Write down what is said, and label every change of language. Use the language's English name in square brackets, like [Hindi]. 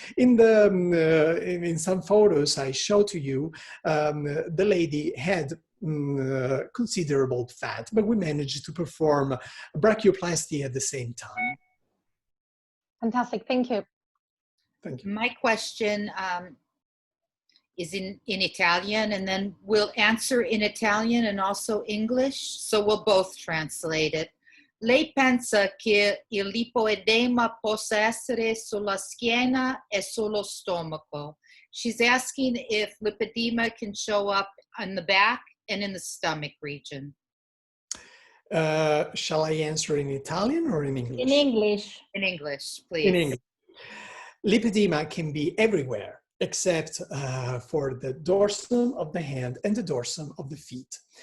[English] In some photos I show to you, the lady had considerable fat, but we managed to perform brachioplasty at the same time. Fantastic, thank you. Thank you. My question is in Italian, and then we'll answer in Italian and also English, so we'll both translate it. [Italian] Lei pensa che il lipoedema possa essere sulla schiena e sullo stomaco? [English] She's asking if lipedema can show up on the back and in the stomach region. Shall I answer in Italian or in English? In English. In English, please. In English. Lipedema can be everywhere except for the dorsum of the hand and the dorsum of the feet.